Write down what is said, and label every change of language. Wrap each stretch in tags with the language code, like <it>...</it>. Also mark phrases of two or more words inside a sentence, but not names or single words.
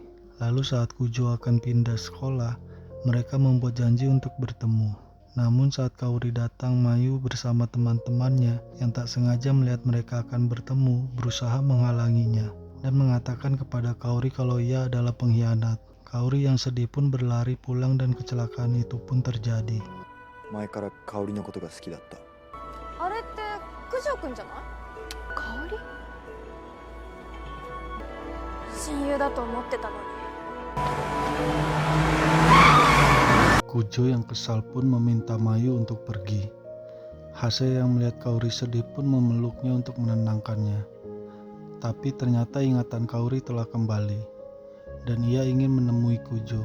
<id>Lalu saat Kujo akan pindah sekolah, mereka membuat janji untuk bertemu. Namun saat Kaori datang, Mayu bersama teman-temannya yang tak sengaja melihat mereka akan bertemu, berusaha menghalanginya dan mengatakan kepada Kaori kalau ia adalah pengkhianat. Kaori yang sedih pun berlari pulang dan kecelakaan itu pun terjadi.</id> <ja>前から香りのことが好きだった。あれって九条くんじゃない？香り？親友だと思ってたのに。</ja> <id>Kujo yang kesal pun meminta Mayu untuk pergi. Hase yang melihat Kaori sedih pun memeluknya untuk menenangkannya. Tapi ternyata ingatan Kaori telah kembali dan ia ingin menemui Kujo.</id>